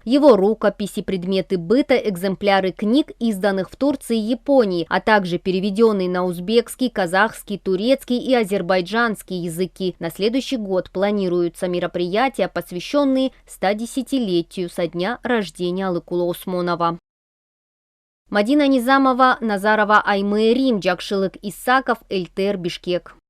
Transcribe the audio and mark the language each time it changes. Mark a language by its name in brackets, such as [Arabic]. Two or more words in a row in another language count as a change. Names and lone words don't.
[Russian] Его рукописи, предметы быта, экземпляры книг, изданных в Турции и Японии, а также переведенные на узбекский, казахский, турецкий и азербайджанский языки. На следующий год планируются мероприятия, посвященные 110-летию со дня рождения Алыкула Осмонова. Мадина Низамова, Назарова Аймы Рим, Джакшылык Исаков, ЛТР Бишкек.